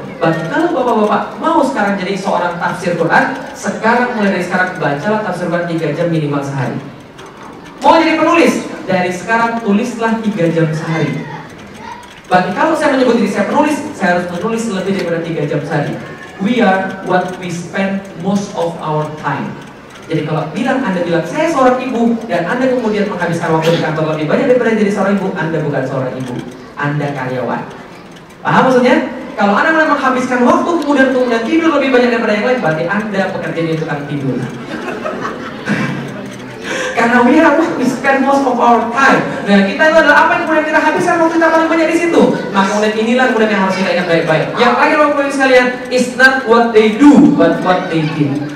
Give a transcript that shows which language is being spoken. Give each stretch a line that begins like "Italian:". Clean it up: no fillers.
Indonesian: Berarti kalau bapak-bapak mau sekarang jadi seorang tafsir Quran, sekarang mulai dari sekarang bacalah tafsir Quran 3 jam minimal sehari. Mau jadi penulis, dari sekarang tulislah 3 jam sehari. Berarti kalau saya menyebut diri saya penulis, saya harus menulis lebih daripada 3 jam sehari.
English: We are what we spend most of our time.
Indonesian: Jadi kalau Anda bilang saya seorang ibu dan Anda kemudian menghabiskan waktu di kantor lebih banyak daripada jadi seorang ibu, Anda bukan seorang ibu, Anda karyawan. Paham maksudnya? Kalau Anda mulai menghabiskan waktu kemudian tidur lebih banyak daripada yang lain, berarti Anda pekerja di tukang tidur. Karena
English: we are what we spend most of our time.
Indonesian: Nah, kita itu adalah apa yang kemudian kita habiskan waktu kita paling banyak di situ. Maka kemudian inilah kemudian yang harus kita ingat baik-baik. Yang terakhir Bapak-Ibu sekalian,
English: it's not what they do, but what they did.